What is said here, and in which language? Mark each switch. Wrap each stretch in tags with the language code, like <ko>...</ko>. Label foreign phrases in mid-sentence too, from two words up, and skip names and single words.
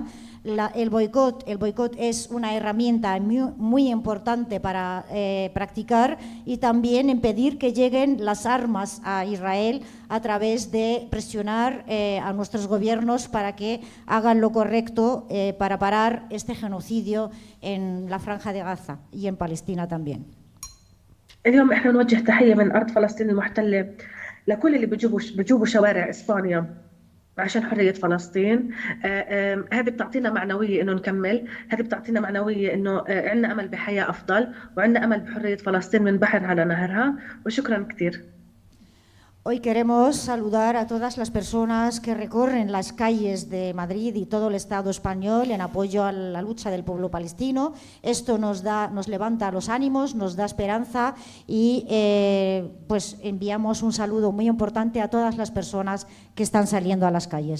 <es>El boicot es una herramienta muy importante para practicar y también impedir que lleguen las armas a Israel a través de presionar a nuestros gobiernos para que hagan lo correcto para parar este genocidio en la Franja de Gaza y en Palestina también.</es> <ar>اليوم احنا نوجه تحية من أرض فلسطين المحتلة لكل اللي بيجوبوا شوارع إسبانيا عشان حرية فلسطين. هذه بتعطينا معنوية إنه نكمل، هذه بتعطينا معنوية إنه عندنا أمل بحياة أفضل وعندنا أمل بحرية فلسطين من بحر على نهرها. وشكرا كثير.</ar> <es>Hoy queremos saludar a todas las personas que recorren las calles de Madrid y todo el Estado español en apoyo a la lucha del pueblo palestino. Esto nos levanta los ánimos, nos da esperanza y pues enviamos un saludo muy importante a todas las personas que están saliendo a las calles.</es>